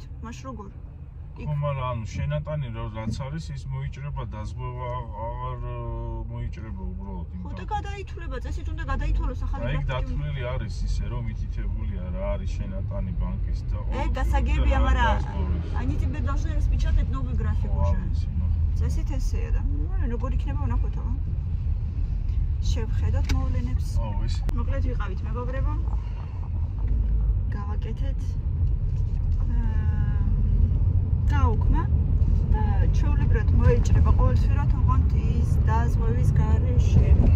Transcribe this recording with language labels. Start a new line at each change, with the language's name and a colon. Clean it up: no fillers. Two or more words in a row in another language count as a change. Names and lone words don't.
Georgian: მაშ როგორ? ხო, მაგრამ ანუ შენატანი რაც არის, ის მოიჭრება დაზღვევა აღარ მოიჭრება უბრალოდ. ხო და გადაითვლება, წესით უნდა გადაითვალოს ახალი პრაქტიკა. აი დათვლილი არის ისე, რომ მითითებულია რა არის შენატანი ბანკის და გასაგებია, მაგრამ
Russian: они тебе должны распечатать новый график уже.
Georgian: წესით ესეა და როგორ იქნება ვნახოთ აბა. შევხედოთ მოვლენებს. მოკლედ ვიყავით მეგობრებო. გავაკეთეთ. გაუქმა და ჩვეულებრივად მოიჭრება ყოველთვიურად ოღონდ ის დაზღვევის გარეშე.